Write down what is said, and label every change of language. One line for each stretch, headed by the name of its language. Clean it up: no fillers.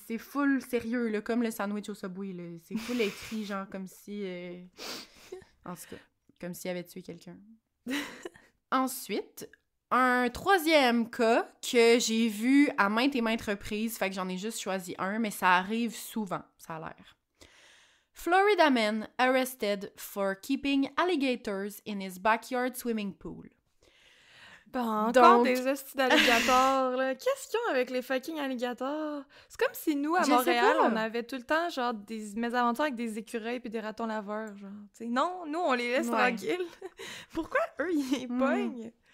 French: c'est full sérieux, là, comme le sandwich au Subway, là. C'est full écrit, genre, comme si... En tout cas, comme s'il avait tué quelqu'un. Ensuite, un troisième cas que j'ai vu à maintes et maintes reprises, fait que j'en ai juste choisi un, mais ça arrive souvent, ça a l'air.
English: Florida man arrested for keeping alligators in his backyard swimming pool.
French: Bon, encore des hosties d'alligators, là. Qu'est-ce qu'ils ont avec les fucking alligators? C'est comme si nous, à Montréal, on avait tout le temps, genre, des mésaventures avec des écureuils puis des ratons laveurs, genre. T'sais, non, nous, on les laisse tranquilles. Pourquoi eux, ils les pognent?